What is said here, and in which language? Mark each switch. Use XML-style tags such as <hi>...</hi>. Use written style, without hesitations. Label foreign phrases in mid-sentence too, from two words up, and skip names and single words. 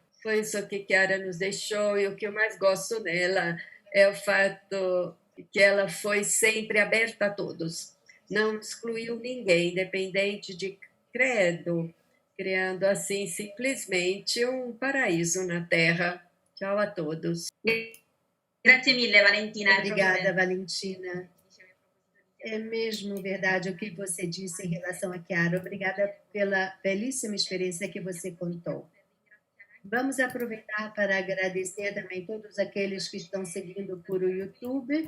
<pt>Foi isso que Chiara nos deixou, e o que eu mais gosto nela é o fato que ela foi sempre aberta a todos. Não excluiu ninguém, independente de credo, criando assim simplesmente um paraíso na Terra. Tchau a todos.</pt> <it>Grazie mille, Valentina.</it> <pt>Obrigada, Valentina. É mesmo verdade o que você disse em relação a Chiara. Obrigada pela belíssima experiência que você contou. Vamos aproveitar para agradecer também todos aqueles que estão seguindo por o YouTube.</pt>